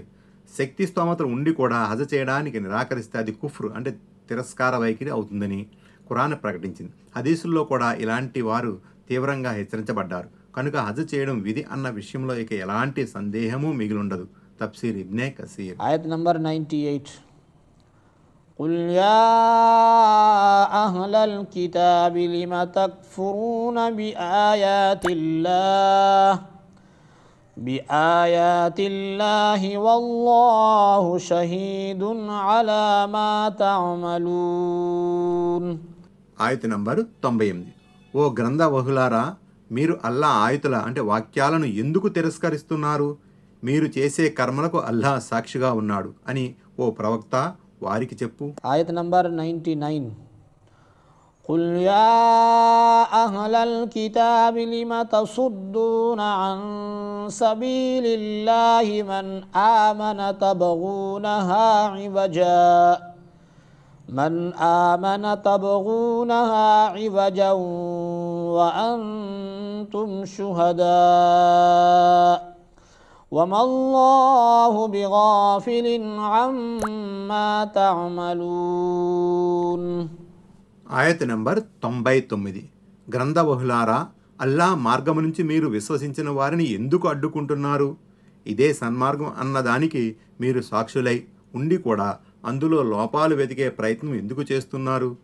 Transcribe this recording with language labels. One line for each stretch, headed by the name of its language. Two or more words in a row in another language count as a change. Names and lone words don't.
Telugu: శక్తి స్తోమతలు ఉండి కూడా హజ్ చేయడానికి నిరాకరిస్తే అది కుఫ్ర్, అంటే తిరస్కార వైఖరి అవుతుందని ఖురాన్ ప్రకటించింది. హదీసుల్లో కూడా ఇలాంటి వారు తీవ్రంగా హెచ్చరించబడ్డారు. కనుక హజ్ చేయడం విధి అన్న విషయంలో ఇక ఎలాంటి సందేహమూ మిగిలుండదు. తఫ్సీర్ ఇబ్నే కసీర్. ఆయత్ నంబర్ 98.
Arabic: قل يا أهل الكتاب لم تكفرون بآيات الله والله شهيد على ما تعملون.
Telugu: ఆయత్ నంబరు 98. ఓ గ్రంథవహులారా, మీరు అల్లా ఆయుతుల అంటే వాక్యాలను ఎందుకు తిరస్కరిస్తున్నారు? మీరు చేసే కర్మలకు అల్లా సాక్షిగా ఉన్నాడు అని ఓ ప్రవక్త వారికి చెప్పు. ఆయత్ నంబర్ 99.
Arabic: قل يا أهل الكتاب لم تصدون عن سبيل الله من آمن تبغونها عوجا وأنتم شهداء وما الله بغافل عما تعملون.
Telugu: ఆయత్ నంబర్ 99. గ్రంథవహులారా, అల్లా మార్గము నుంచి మీరు విశ్వసించిన వారిని ఎందుకు అడ్డుకుంటున్నారు? ఇదే సన్మార్గం అన్నదానికి మీరు సాక్షులై ఉండి కూడా అందులో లోపాలు వెతికే ప్రయత్నం ఎందుకు చేస్తున్నారు?